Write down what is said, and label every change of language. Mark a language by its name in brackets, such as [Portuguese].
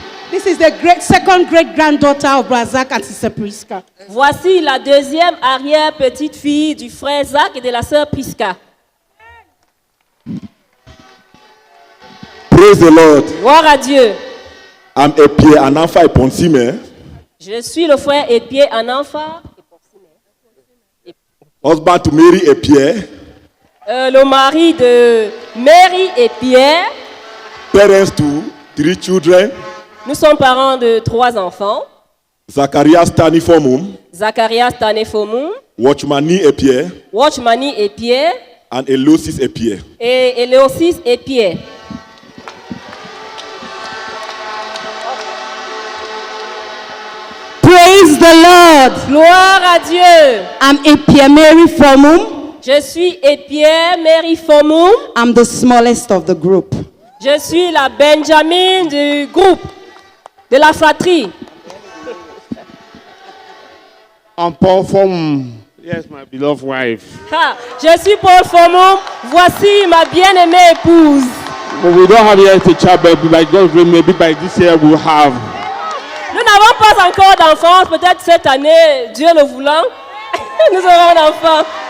[English] This is the second great granddaughter of Brother Zach and Sister Priska. [French] Voici la deuxième arrière-petite-fille du frère Zach et de la sœur Priska. [English] Praise the Lord. [French] Gloire à Dieu. [English] I'm Epie Ananfa Eponsime. [French] Je suis le frère Epie Ananfa. [English] Husband to Mary Epie. [French] Le mari de Mary et Pierre. [English] Parents to 3 children. [French] Nous sommes parents de 3 enfants. [English] Zacharias Tanefomum. [French] Zacharias Tanefomum. [English] Watchmani Epie. [French] Watchmani et Pierre. [English] And Elosis Epie. [French] Et Elosis et Pierre. [English] Praise the Lord. [French] Gloire à Dieu. [English] I'm Epie Mary Fomum. [French] Je suis Epie Mary Fomum. [English] I'm the smallest of the group. [French] Je suis la Benjamin du groupe, de la fratrie. [English] I'm Paul Fomum. Yes, my beloved wife. [French] Ha, je suis Paul Fomum. Voici ma bien-aimée épouse. [English] But we don't have yet a child, but by God's grace, maybe by this year we'll have. [French] Nous n'avons pas encore d'enfants, peut-être cette année, Dieu le voulant, nous aurons un enfant.